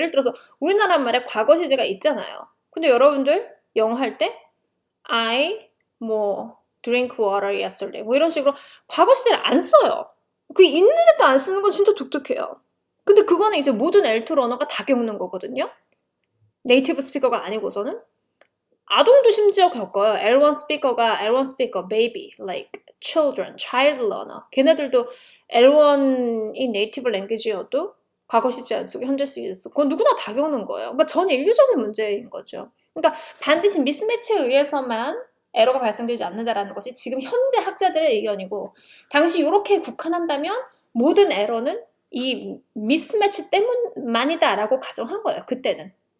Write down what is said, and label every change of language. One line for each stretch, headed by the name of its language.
Korean: 예를 들어서 우리나라 말에 과거 시제가 있잖아요. 근데 여러분들 영어 할 때
English: I drink water yesterday
Korean: 뭐 이런 식으로 과거 시제를 안 써요. 그 있는데도 안 쓰는 건 진짜 독특해요. 근데 그거는 이제 모든 L2 러너가 다 겪는 거거든요. 네이티브 스피커가 아니고서는 아동도 심지어 겪어요.
English: L1
Korean: 스피커,
English: baby, like children, child learner.
Korean: 걔네들도 L1이 네이티브 랭귀지여도 과거 시제 안 쓰고 현재 시제 쓰고 그건 누구나 다 겪는 거예요. 그러니까 전 인류적인 문제인 거죠. 그러니까 반드시 미스매치에 의해서만 에러가 발생되지 않는다라는 것이 지금 현재 학자들의 의견이고 당시 이렇게 국한한다면 모든 에러는 이 미스매치 때문만이다라고 가정한 거예요. 그때는.